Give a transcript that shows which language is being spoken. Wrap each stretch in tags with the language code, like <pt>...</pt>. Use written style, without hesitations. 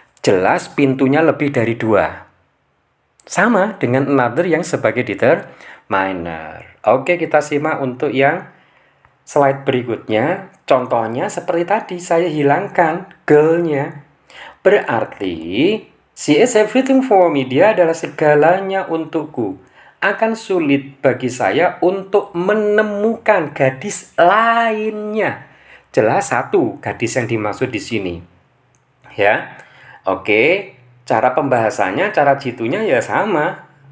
<id>Jelas pintunya lebih dari 2. Sama dengan another yang sebagai determiner. Oke, kita simak untuk yang slide berikutnya. Contohnya seperti tadi, saya hilangkan girl-nya. Berarti</id> <en>she is everything for me.</en> <id>Dia adalah segalanya untukku. Akan sulit bagi saya untuk menemukan gadis lainnya. Jelas satu gadis yang dimaksud di sini. Ya. Oke, cara pembahasannya, cara jitunya ya sama.</id>